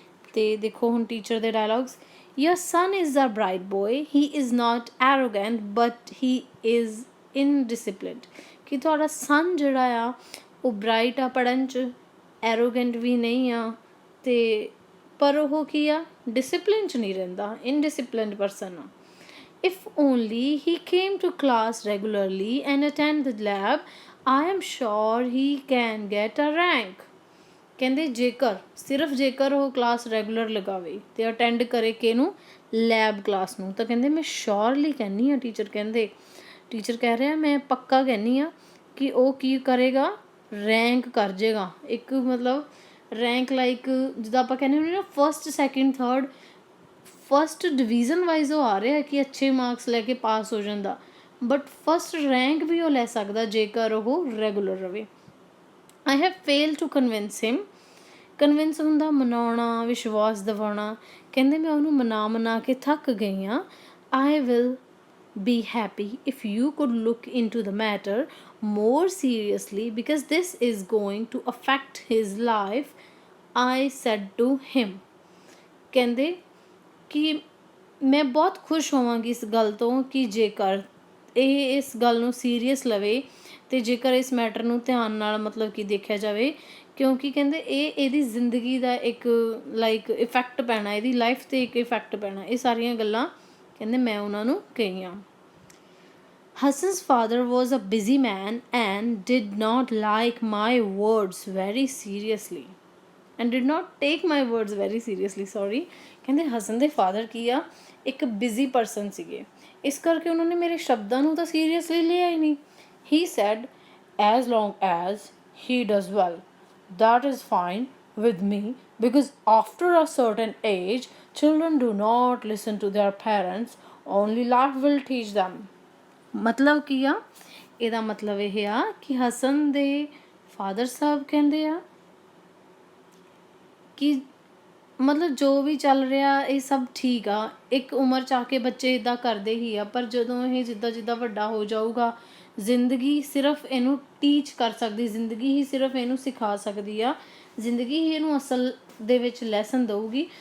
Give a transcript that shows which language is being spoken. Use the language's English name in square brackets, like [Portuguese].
[Punjabi] ਅਤੇ ਦੇਖੋ ਹੁਣ ਟੀਚਰ ਦੇ ਡਾਇਲੋਗਸ। [English] Your son is a bright boy, he is not arrogant but he is indisciplined. [Punjabi] ਕਿ ਤੁਹਾਡਾ ਸਨ ਜਿਹੜਾ ਆ ਉਹ ਬ੍ਰਾਈਟ ਆ ਪੜ੍ਹਨ 'ਚ, ਐਰੋਗੈਂਟ ਵੀ ਨਹੀਂ ਆ, ਅਤੇ ਪਰ ਉਹ ਕੀ ਆ, ਡਿਸਿਪਲਿਨ 'ਚ ਨਹੀਂ ਰਹਿੰਦਾ, ਇਨਡਿਸਿਪਲਿਨਡ ਪਰਸਨ ਆ। [English] If only he came to class regularly and attend the lab, I am sure he can get a rank। [Punjabi] ਕਹਿੰਦੇ ਜੇਕਰ, ਸਿਰਫ ਜੇਕਰ ਉਹ ਕਲਾਸ ਰੈਗੂਲਰ ਲਗਾਵੇ ਅਤੇ ਅਟੈਂਡ ਕਰੇ ਕਿਹਨੂੰ? ਲੈਬ ਕਲਾਸ ਨੂੰ। ਤਾਂ ਕਹਿੰਦੇ ਮੈਂ ਸ਼ੋਰਲੀ ਕਹਿੰਦੀ ਹਾਂ, ਟੀਚਰ ਕਹਿ ਰਿਹਾ ਮੈਂ ਪੱਕਾ ਕਹਿੰਦੀ ਹਾਂ ਕਿ ਉਹ ਕੀ ਕਰੇਗਾ? ਰੈਂਕ ਕਰ ਜਾਏਗਾ। ਇੱਕ ਮਤਲਬ ਰੈਂਕ ਲਾਈਕ ਜਿੱਦਾਂ ਆਪਾਂ ਕਹਿੰਦੇ ਹੁੰਦੇ ਨਾ first, second, third, first division wise ਉਹ ਆ ਰਿਹਾ ਕਿ ਅੱਛੇ ਮਾਰਕਸ ਲੈ ਕੇ ਪਾਸ ਹੋ ਜਾਂਦਾ, ਬਟ ਫਸਟ ਰੈਂਕ ਵੀ ਉਹ ਲੈ ਸਕਦਾ ਜੇਕਰ ਉਹ ਰੈਗੂਲਰ ਰਵੇ। [English] I have fail to convince him. [Punjabi] Convince ਹੁੰਦਾ ਮਨਾਉਣਾ, ਵਿਸ਼ਵਾਸ ਦਿਵਾਉਣਾ। ਕਹਿੰਦੇ ਮੈਂ ਉਹਨੂੰ ਮਨਾ ਕੇ ਥੱਕ ਗਈ ਹਾਂ। [English] I will be happy if you could look into the matter more seriously because this is going to affect his life I said to him, [Punjabi] ਕਹਿੰਦੇ ਕਿ ਮੈਂ ਬਹੁਤ ਖੁਸ਼ ਹੋਵਾਂਗੀ ਇਸ ਗੱਲ ਤੋਂ ਕਿ ਜੇਕਰ ਇਹ ਇਸ ਗੱਲ ਨੂੰ ਸੀਰੀਅਸ ਲਵੇ ਅਤੇ ਜੇਕਰ ਇਸ ਮੈਟਰ ਨੂੰ ਧਿਆਨ ਨਾਲ ਮਤਲਬ ਕਿ ਦੇਖਿਆ ਜਾਵੇ, ਕਿਉਂਕਿ ਕਹਿੰਦੇ ਇਹਦੀ ਜ਼ਿੰਦਗੀ ਦਾ ਇੱਕ ਲਾਈਕ ਇਫੈਕਟ ਪੈਣਾ, ਇਹਦੀ ਲਾਈਫ 'ਤੇ ਇੱਕ ਇਫੈਕਟ ਪੈਣਾ। ਇਹ ਸਾਰੀਆਂ ਗੱਲਾਂ ਕਹਿੰਦੇ ਮੈਂ ਉਹਨਾਂ ਨੂੰ ਕਹੀਆਂ। [English] Hassan's father was a busy man and did not like my words very seriously. And did not take my words very seriously, sorry. [Punjabi] ਕਹਿੰਦੇ ਹਸਨ ਦੇ ਫਾਦਰ ਕੀ ਆ, ਇੱਕ ਬਿਜ਼ੀ ਪਰਸਨ ਸੀਗੇ, ਇਸ ਕਰਕੇ ਉਹਨਾਂ ਨੇ ਮੇਰੇ ਸ਼ਬਦਾਂ ਨੂੰ ਤਾਂ ਸੀਰੀਅਸਲੀ ਲਿਆ ਹੀ ਨਹੀਂ। [English] He said, as long as he does well, that is fine with me, because after a certain age, children do not listen to their parents, only life will teach them. [Punjabi] ਮਤਲਬ ਕੀ ਆ, ਇਹਦਾ ਮਤਲਬ ਇਹ ਆ ਕਿ ਹਸਨ ਦੇ ਫਾਦਰ ਸਾਹਿਬ ਕਹਿੰਦੇ ਆ ਕਿ ਮਤਲਬ ਜੋ ਵੀ ਚੱਲ ਰਿਹਾ ਇਹ ਸਭ ਠੀਕ ਆ, ਇੱਕ ਉਮਰ 'ਚ ਆ ਕੇ ਬੱਚੇ ਇੱਦਾਂ ਕਰਦੇ ਹੀ ਆ, ਪਰ ਜਦੋਂ ਇਹ ਜਿੱਦਾਂ ਜਿੱਦਾਂ ਵੱਡਾ ਹੋ ਜਾਊਗਾ, ਜ਼ਿੰਦਗੀ ਸਿਰਫ ਇਹਨੂੰ ਟੀਚ ਕਰ ਸਕਦੀ, ਜ਼ਿੰਦਗੀ ਹੀ ਸਿਰਫ ਇਹਨੂੰ ਸਿਖਾ ਸਕਦੀ ਆ, ਜ਼ਿੰਦਗੀ ਹੀ ਇਹਨੂੰ ਅਸਲ ਦੇ ਵਿੱਚ ਲੈਸਨ ਦਊਗੀ।